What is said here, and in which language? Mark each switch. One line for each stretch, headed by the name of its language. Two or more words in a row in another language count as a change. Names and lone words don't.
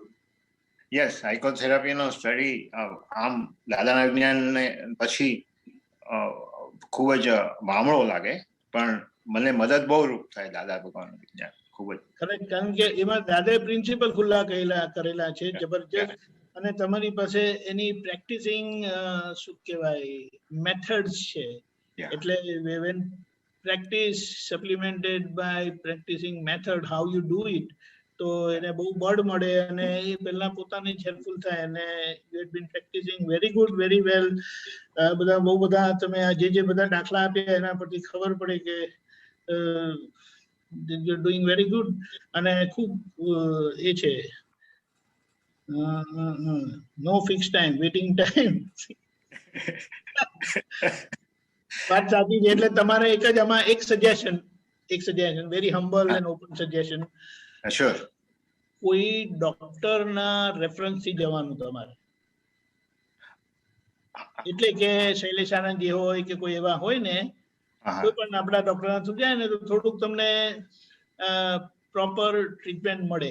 English: yes psychotherapyનો study
Gujarati: આમ દાદાના વિજ્ઞાનને પછી ખૂબ જ વામળો લાગે પણ મને મદદ બહુ રૂપ થાય દાદા ભગવાનનું વિજ્ઞાન ખૂબ જ. કારણ કે એમાં દાદાએ પ્રિન્સિપલ ખુલ્લા કરેલા છે જબરજસ્ત અને તમારી પાસે એની પ્રેક્ટિસિંગ શું કહેવાય મેથડ્સ છે. એટલે
English: when practice supplemented by practicing method how you do it
Gujarati: તો એને બહુ બળ મળે અને એ પહેલા પોતાને જ હેલ્પફુલ થાય અને
English: you had been practicing very good very well.
Gujarati: બધા બહુ બધા તમે જે બધા દાખલા આપ્યા એના પરથી ખબર પડે કે
English: you are doing very good
Gujarati: અને ખૂબ એ છે
English: no fixed time waiting time.
Gujarati: વાત સાચી છે. એટલે તમારે એક જ આમાં એક
English: suggestion very humble and open suggestion.
Gujarati: કોઈ
English: doctorના reference
Gujarati: થી જવાનું તમારે. એટલે કે શૈલેષ આનંદજી હોય કે કોઈ એવા હોય ને કોઈ પણ આપણા
English: doctor through
Gujarati: જાય ને તો થોડુંક તમને
English: proper treatment
Gujarati: મળે.